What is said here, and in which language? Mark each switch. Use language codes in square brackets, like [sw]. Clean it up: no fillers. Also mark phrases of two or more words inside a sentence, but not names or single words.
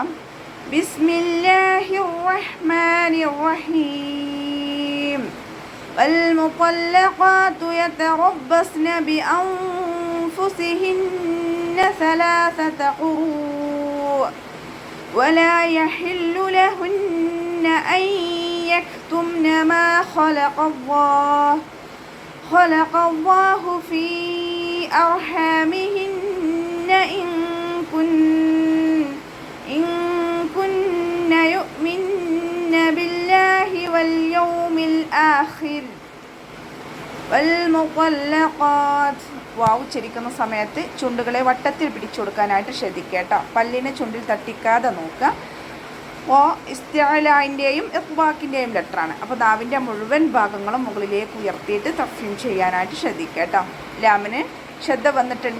[ar] بسم الله الرحمن الرحيم. والمطلقات يتربصن بأنفسهن ثلاثة قروء ولا يحل لهن أن يكتمن ما خلق الله في أرحامهن إن كن يؤمن بالله واليوم الآخر والمطلقات. [ml] വാവ് ഉച്ചരിക്കുന്ന സമയത്ത് ചുണ്ടുകളെ വട്ടത്തിൽ പിടിച്ചു കൊടുക്കാനായിട്ട് ശ്രദ്ധിക്കുക കേട്ടോ. പല്ലിനെ ചുണ്ടിൽ തട്ടിക്കാതെ നോക്കുക. ഓ ഇസ്തിഅലാഇൻ്റെയും ഇഖ്ബാക്കിൻ്റെയും ലെറ്ററാണ്. അപ്പോൾ നാവിൻ്റെ മുഴുവൻ ഭാഗങ്ങളും മുകളിലേക്ക് ഉയർത്തിയിട്ട് തഫ്സീം ചെയ്യാനായിട്ട് ശ്രദ്ധിക്കുക കേട്ടോ. ലാമിന് ശ്രദ്ധ വന്നിട്ടുണ്ട്.